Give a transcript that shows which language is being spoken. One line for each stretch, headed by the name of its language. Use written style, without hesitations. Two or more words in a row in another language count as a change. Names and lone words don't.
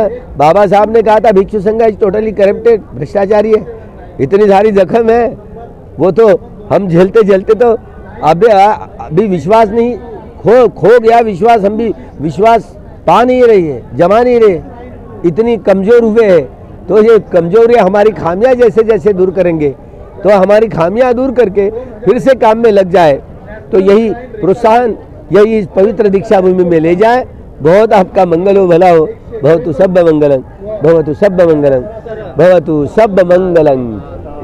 Hindi: बाबा साहब ने कहा था भिक्षु संघ
English: is totally corrupted,
Hindi: भ्रष्टाचारी है, इतनी सारी जख्म है, वो तो हम झेलते झेलते तो अभी विश्वास नहीं खो गया विश्वास, हम भी विश्वास पा नहीं रही है, जमा नहीं रहे, इतनी कमज़ोर हुए हैं। तो ये कमजोरियाँ हमारी खामियां जैसे जैसे दूर करेंगे तो हमारी खामियां दूर करके फिर से काम में लग जाए, तो यही प्रोत्साहन यही इस पवित्र दीक्षा भूमि में ले जाए। बहुत आपका मंगल हो, भला हो।
Pali: भवतु सब मंगलम, भवतु सब मंगलम, भवतु सब मंगलम।